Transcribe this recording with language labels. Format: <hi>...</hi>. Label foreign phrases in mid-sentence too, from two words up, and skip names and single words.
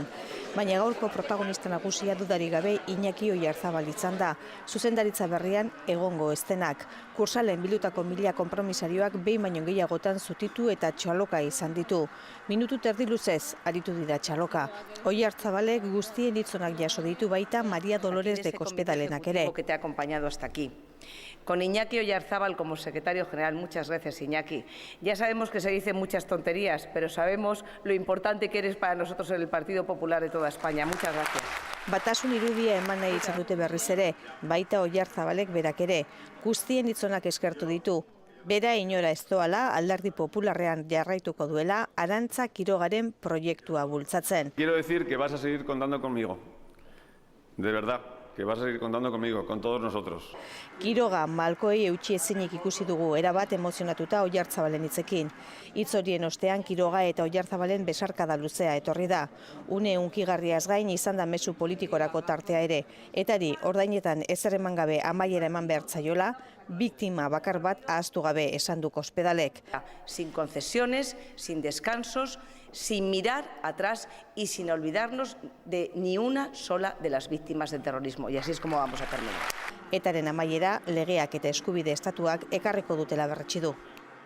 <eu>Baina gaurko protagonista nagusia dudarik gabe Iñaki Oyarzabal izan da, zuzendaritza berrian egongo estenak. Kursalen bildutako 1000 konpromisarioak behin baino gehiagotan zutitu eta txaloka izan ditu. Minutu terdi luzez aritu dira txaloka. Oyarzabalek guztien hitzonak jaso ditu baita Maria Dolores de Cospedalenak ere.</eu> <es>Que te ha acompañado hasta aquí. Con Iñaki Oyarzabal como secretario general, muchas gracias Iñaki. Ya sabemos que se dicen muchas tonterías, pero sabemos lo importante que eres para nosotros en el Partido Popular de toda España. Muchas gracias.</es> <eu>Batasun irudia eman nahi izan dute berriz ere, baita Oyarzabalek berak ere. Guztien hitzonak eskertu ditu. Bera inora ez doala, Alderdi Popularrean jarraituko duela, Arantza Quirogaren proiektua bultzatzen.</eu> <es>Quiero decir que vas a seguir contando conmigo. De verdad. Que vas a seguir contando conmigo, con todos nosotros.</es> <eu>Quiroga malkoei eutsi ezinik ikusi dugu, erabat emozionatuta Oyarzabalen hitzekin. Hitz horien ostean Quiroga eta Oyarzabalen besarkada luzea etorri da. Une hunkigarriaz gain izan da mezu politikorako tartea ere. Etari ordainetan ezer eman gabe amaiera eman behar zaiola, biktima bakar bat ahaztu gabe esan du Cospedalek.</eu> <es>Sin concesiones, sin descansos, sin mirar atrás y sin olvidarnos de ni una sola de las víctimas del terrorismo. Y así es como vamos a terminar.</es> <eu>Etaren amaiera, legeak eta eskubide estatuak ekarriko dutela berretsi du.</eu>